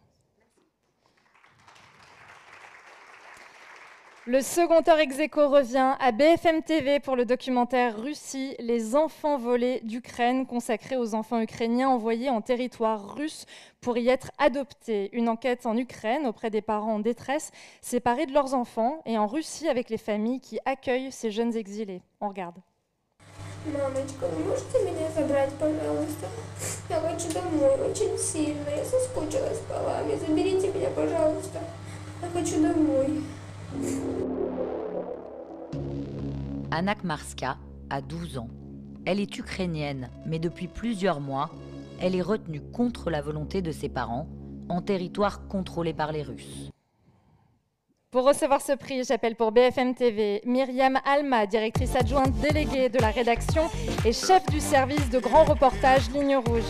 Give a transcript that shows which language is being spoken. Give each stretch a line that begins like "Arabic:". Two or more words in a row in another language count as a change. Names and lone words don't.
French: Le second or ex aequo revient à BFM TV pour le documentaire Russie, les enfants volés d'Ukraine, consacré aux enfants ukrainiens envoyés en territoire russe pour y être adoptés. Une enquête en Ukraine auprès des parents en détresse, séparés de leurs enfants, et en Russie avec les familles qui accueillent ces jeunes exilés. On regarde.
Russian: Мамочка, вы можете меня забрать, пожалуйста? Я хочу домой очень сильно. Я соскучилась по вами. Заберите меня, пожалуйста. Я хочу домой.
French: Anna Kmarska a 12 ans. Elle est ukrainienne, mais depuis plusieurs mois, elle est retenue contre la volonté de ses parents, en territoire contrôlé par les Russes. Pour recevoir ce prix, j'appelle pour BFM TV Myriam Alma, directrice adjointe déléguée de la rédaction et chef du service de grand reportage Ligne Rouge.